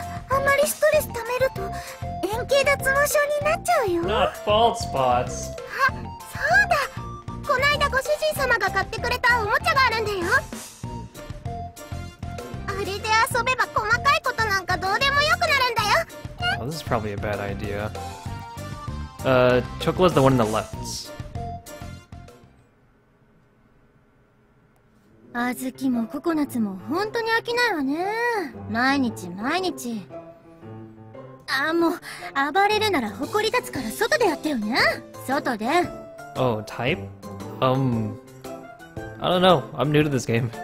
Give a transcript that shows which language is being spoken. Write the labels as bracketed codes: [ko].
[ja] あまりストレス溜めると円形脱毛症になっちゃうよ。 [en] Not bald spots. [ja] あ、そうだ。こないだご主人様が買ってくれたおもちゃがあるんだよ。あれで遊べば細かいことなんかどうでもよくなるんだよ。 [en] Oh, this is probably a bad idea. Chocola's the one on the left. [ja] 小豆もココナッツも本当に飽きないわね。毎日毎日。もう暴れるなら埃立つから外でやってよね。外で。 [en] Oh, type? I don't know. I'm new to this game.